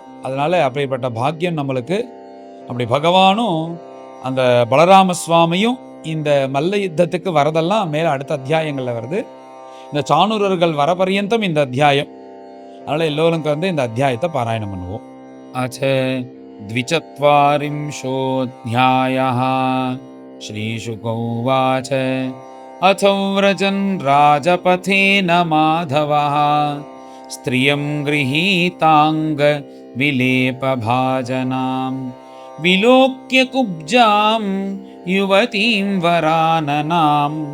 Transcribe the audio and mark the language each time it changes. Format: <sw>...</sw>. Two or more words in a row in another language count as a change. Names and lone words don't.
<ta>அதனால அப்படிப்பட்ட பாக்கியம் நம்மளுக்கு. அப்படி பகவானும் அந்த பலராம சுவாமியும் இந்த மல்ல யுத்தத்துக்கு வரதெல்லாம் மேல அடுத்த அத்தியாயங்கள்ல வருது. இந்த சாணூரர்கள் வர பர்யந்தம் இந்த அத்தியாயம். அதனால எல்லோரும் வந்து இந்த அத்தியாயத்தை பாராயணம் பண்ணுவோம்.</ta> <sa>ஆச்ச 24ோऽध्यायः श्रीशुक उवाच अथो व्रजन् राजपथेन माधवः स्त्रियं गृहीताङ्ग विलेपभाजनां विलोक्य कुब्जां युवतीं वराननां</sa>